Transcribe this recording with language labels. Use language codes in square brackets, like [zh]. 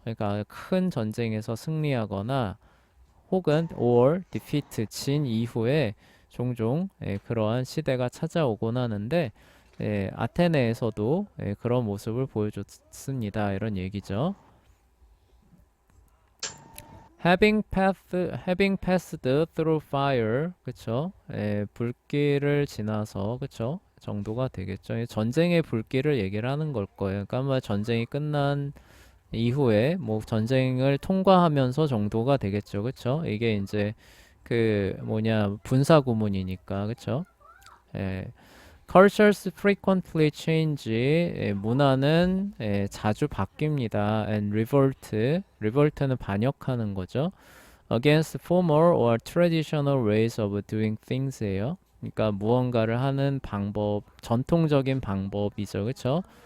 [ko] 그러니까 큰 전쟁에서 승리하거나 혹은 [en] or defeat [ko] 진 이후에 종종 그러한 시대가 찾아오곤 하는데 아테네에서도 그런 모습을 보여줬습니다. 이런 얘기죠. [en] having passed through fire, [ko] 그쵸? 불길을 지나서, 그쵸? 정도가 되겠죠. 전쟁의 불길을 얘기를 하는 걸 거예요. 그러니까 아마 전쟁이 끝난 이후에 뭐 전쟁을 통과하면서 정도가 되겠죠. 그쵸? 이게 이제 그 뭐냐 분사 구문이니까 그쵸? [en] Cultures frequently change. [ko] 문화는 자주 바뀝니다. [en] And revolt [ko] 는 반역하는 거죠. [en] Against former or traditional ways of doing things예요. [ko] 그러니까 무언가를 하는 방법, 전통적인 방법이죠. 그쵸?